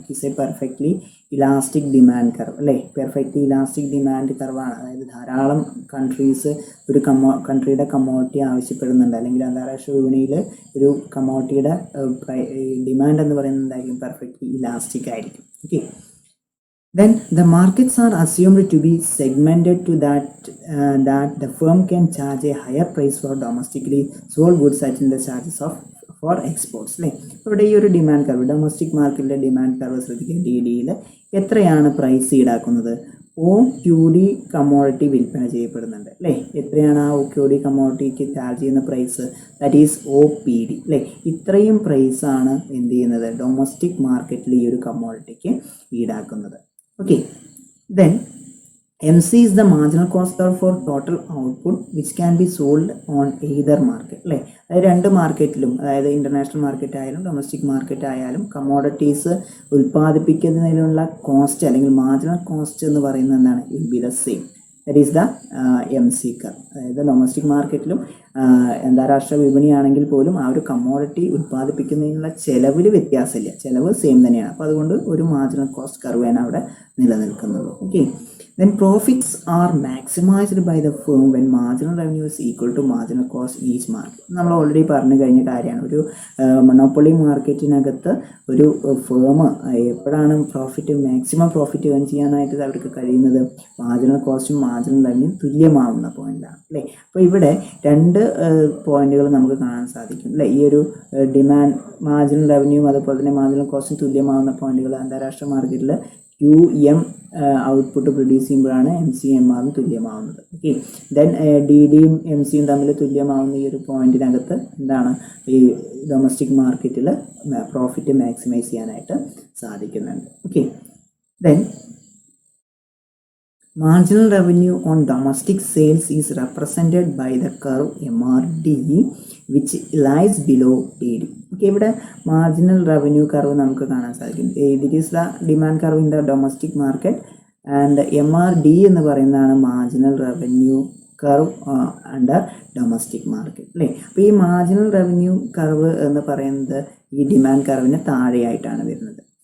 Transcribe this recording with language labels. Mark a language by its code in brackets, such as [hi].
[en] It's a perfectly elastic demand curve അല്ലേ, perfectly elastic demand കർവാണ്. [ml] അതായത് ധാരാളം കൺട്രീസ് ഒരു കൺട്രിയുടെ കമ്മോഡിറ്റി ആവശ്യപ്പെടുന്നുണ്ട്, അല്ലെങ്കിൽ അന്താരാഷ്ട്ര വിപണിയിൽ ഒരു കമ്മോഡിറ്റിയുടെ ഡിമാൻഡ് എന്ന് പറയുന്നത് എന്തായിരിക്കും, പെർഫെക്റ്റ്ലി ഇലാസ്റ്റിക് ആയിരിക്കും. [en] Okay, then the markets are assumed to be segmented to that the firm can charge a higher price for domestically sold goods such as the charges of for exports അല്ലേ. [ml] ഇവിടെ ഈ ഒരു demand curve, domestic മാർക്കറ്റിലെ demand curve ശ്രദ്ധിക്കുക. DDയിൽ എത്രയാണ് price ഈടാക്കുന്നത്, OQD commodity വിൽപ്പന ചെയ്യപ്പെടുന്നുണ്ട് അല്ലേ. എത്രയാണ് ആ OQD കമ്മോഡിറ്റിക്ക് ചാർജ് ചെയ്യുന്ന പ്രൈസ്, [en] that is OPD [ml] അല്ലേ. ഇത്രയും പ്രൈസാണ് എന്ത് ചെയ്യുന്നത്, ഡൊമസ്റ്റിക് മാർക്കറ്റിൽ ഈ ഒരു കമ്മോഡിറ്റിക്ക് ഈടാക്കുന്നത്. [en] Okay, then MC is the marginal cost curve for total output which can be sold on either market അല്ലേ. [ml] അതായത് രണ്ട് മാർക്കറ്റിലും, അതായത് ഇൻ്റർനാഷണൽ മാർക്കറ്റ് ആയാലും ഡൊമസ്റ്റിക് മാർക്കറ്റ് ആയാലും കമ്മോഡിറ്റീസ് ഉൽപ്പാദിപ്പിക്കുന്നതിനുള്ള കോസ്റ്റ് അല്ലെങ്കിൽ മാർജിനൽ കോസ്റ്റ് എന്ന് പറയുന്നത് എന്താണ്, [en] Will be the same. That is the MC curve. [ml] അതായത് ഡൊമസ്റ്റിക് മാർക്കറ്റിലും അന്താരാഷ്ട്ര വിപണിയാണെങ്കിൽ പോലും ആ ഒരു കമ്മോഡിറ്റി ഉൽപ്പാദിപ്പിക്കുന്നതിനുള്ള ചിലവിൽ വ്യത്യാസമില്ല, ചിലവ് സെയിം തന്നെയാണ്. അപ്പോൾ അതുകൊണ്ട് ഒരു മാർജിനൽ കോസ്റ്റ് കർവാണ് അവിടെ നിലനിൽക്കുന്നത്. Okay, [en] Then profits are maximized by the firm when marginal revenue is equal to marginal cost in each market. [ml] നമ്മൾ ഓൾറെഡി പറഞ്ഞു കഴിഞ്ഞ കാര്യമാണ്. ഒരു മൊണോപ്പൊളി മാർക്കറ്റിനകത്ത് ഒരു ഫേം എപ്പോഴാണ് മാക്സിമം പ്രോഫിറ്റ് ഏൺ ചെയ്യാനായിട്ട് അവർക്ക് കഴിയുന്നത്? മാർജിനൽ കോസ്റ്റും മാർജിനൽ റവന്യൂ തുല്യമാവുന്ന പോയിന്റാണ് അല്ലേ. അപ്പോൾ ഇവിടെ രണ്ട് പോയിന്റുകൾ നമുക്ക് കാണാൻ സാധിക്കും അല്ലേ. ഈ ഒരു ഡിമാൻഡ് മാർജിനൽ റവന്യൂവും അതുപോലെ തന്നെ മാർജിനൽ കോസ്റ്റും തുല്യമാവുന്ന പോയിന്റുകൾ അന്താരാഷ്ട്ര മാർക്കറ്റിൽ QM ഔട്ട്പുട്ട് പ്രൊഡ്യൂസ് ചെയ്യുമ്പോഴാണ് MCMR തുല്യമാവുന്നത്. ഓക്കെ, ദെൻ DDയും MCയും തമ്മിൽ തുല്യമാവുന്ന ഈ ഒരു പോയിന്റിനകത്ത് എന്താണ് ഈ ഡൊമസ്റ്റിക് മാർക്കറ്റിൽ പ്രോഫിറ്റ് മാക്സിമൈസ് ചെയ്യാനായിട്ട് സാധിക്കുന്നുണ്ട്. [en] Okay, then marginal revenue on domestic sales is represented by the curve MRD which lies below DD. [ml] Okay, ഇവിടെ മാർജിനൽ റവന്യൂ കർവ് നമുക്ക് കാണാൻ സാധിക്കും. [en] it is the demand curve in the domestic market [ml] and MRD എന്ന് പറയുന്നതാണ് marginal revenue curve under domestic market അല്ലേ. അപ്പോൾ ഈ marginal revenue curve എന്ന് പറയുന്നത് ഈ ഡിമാൻഡ് കർവിന് താഴെയായിട്ടാണ് വരുന്നത്.